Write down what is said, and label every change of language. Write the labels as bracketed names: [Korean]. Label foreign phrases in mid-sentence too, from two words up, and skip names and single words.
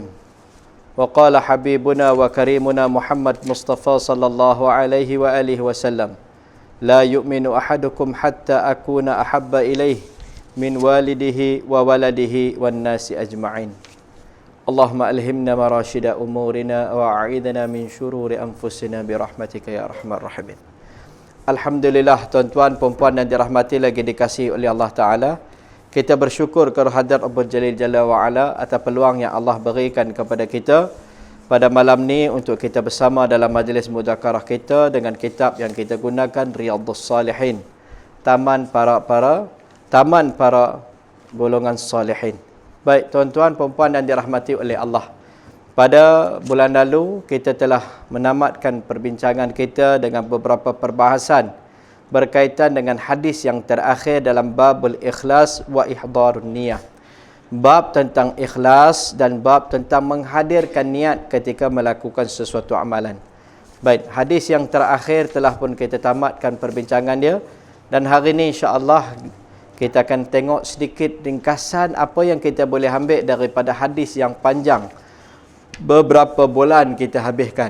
[Arabic] وقال حبيبنا وكريمنا محمد مصطفى صلى الله عليه وآله وسلم: لا يؤمن أحدكم حتى أكون أحب إليه من والده وولده والناس أجمعين. اللهم ألهمنا مراشد أمورنا وأعيذنا من شرور أنفسنا برحمتك يا أرحم الراحمين. [Malay] Alhamdulillah, tuan-tuan, puan-puan yang dirahmati lagi dikasihi oleh Allah Ta'ala, kita bersyukur kehadirat [Arabic] رب الجليل جل وعلا [Malay] atas peluang yang Allah berikan kepada kita pada malam ni untuk kita bersama dalam majlis mudzakarah kita dengan kitab yang kita gunakan, Riyadhus Salihin, taman para golongan salihin. Baik tuan-tuan, puan-puan yang dirahmati oleh Allah, pada bulan lalu kita telah menamatkan perbincangan kita dengan beberapa perbahasan berkaitan dengan hadis yang terakhir dalam [Arabic] باب الإخلاص وإحضار النية. [Malay] Bab tentang ikhlas dan bab tentang menghadirkan niat ketika melakukan sesuatu amalan. Baik, hadis yang terakhir telah pun kita tamatkan perbincangan dia, dan hari ini insya-Allah kita akan tengok sedikit ringkasan apa yang kita boleh ambil daripada hadis yang panjang beberapa bulan kita habiskan.